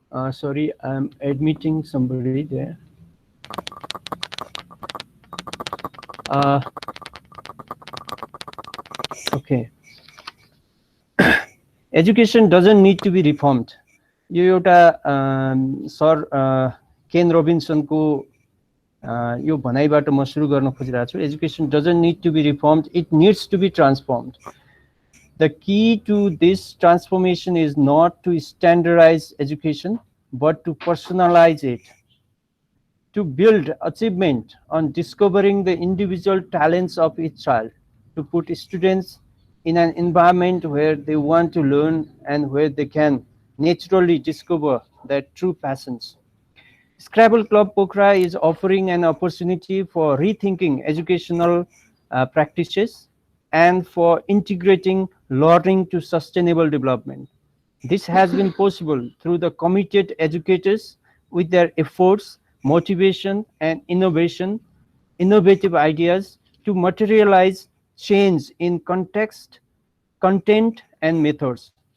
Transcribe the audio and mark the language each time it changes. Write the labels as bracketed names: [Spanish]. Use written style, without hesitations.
[English] Sorry, I'm admitting somebody there. Okay. Education doesn't need to be reformed. [Nepali] यो एउटा sir केन रोबिन्सनको यो भनाइबाट म सुरु गर्न खोजिरहेको छु। [English] Education doesn't need to be reformed, it needs to be transformed. The key to this transformation is not to standardise education but to personalise it, to build achievement on discovering the individual talents of each child, to put students in an environment where they want to learn and where they can naturally discover their true passions. Scrabble Club Pokhara is offering an opportunity for rethinking educational practices and for integrating learning to sustainable development. This has been possible through the committed educators with their efforts, motivation, and innovative ideas to materialize change in context, content, and methods.